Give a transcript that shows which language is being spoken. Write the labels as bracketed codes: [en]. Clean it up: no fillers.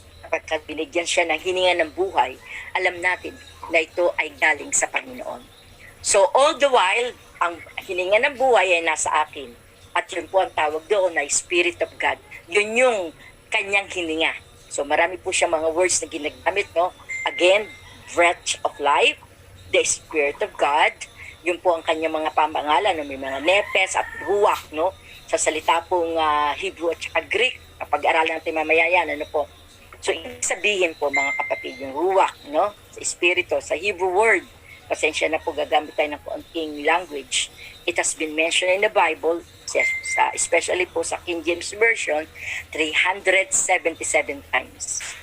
[tl] Kapag binigyan siya ng hininga ng buhay, alam natin na ito ay galing sa Panginoon. So all the while, ang hininga ng buhay ay nasa akin. At yun po ang tawag doon na Spirit of God. Yun yung kanyang hininga. So marami po siya mga words na ginagamit, no? [en] Again, breath of life, the Spirit of God. [tl] Yun po ang kanyang mga pamangalan, no? May mga nepes at ruach, no? Sa salita pong Hebrew at saka Greek. Pag-aralan natin mamaya yan, ano po? So ibig sabihin po, mga kapatid, yung ruach, no? Sa Espiritu, sa Hebrew word, pasensya na po, gagamit tayo ng konting language. [en] It has been mentioned in the Bible, especially po sa King James Version, 377 times.